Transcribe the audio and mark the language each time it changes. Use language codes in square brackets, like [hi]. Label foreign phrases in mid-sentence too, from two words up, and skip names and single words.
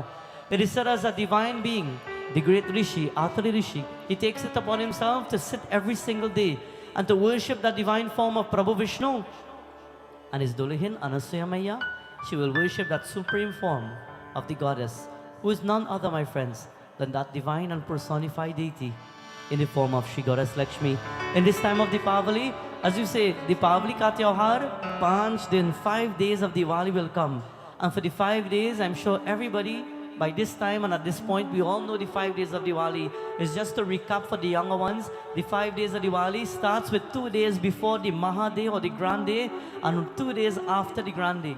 [en] It is said as a divine being, the great Rishi, Atari Rishi, he takes it upon himself to sit every single day and to worship that divine form of Prabhu Vishnu. And his Dulahin, Anasuya Maya, she will worship that supreme form of the Goddess, who is none other, my friends, than that divine and personified deity in the form of Sri Goddess Lakshmi. In this time of Diwali, as you say, [hi] दिवाली का त्योहार, 5 दिन, [en] 5 days of Diwali will come. And for the 5 days, I'm sure everybody, by this time and at this point, we all know the 5 days of Diwali. Is just to recap for the younger ones, the 5 days of Diwali starts with 2 days before the Maha Day or the Grand Day, and 2 days after the Grand Day.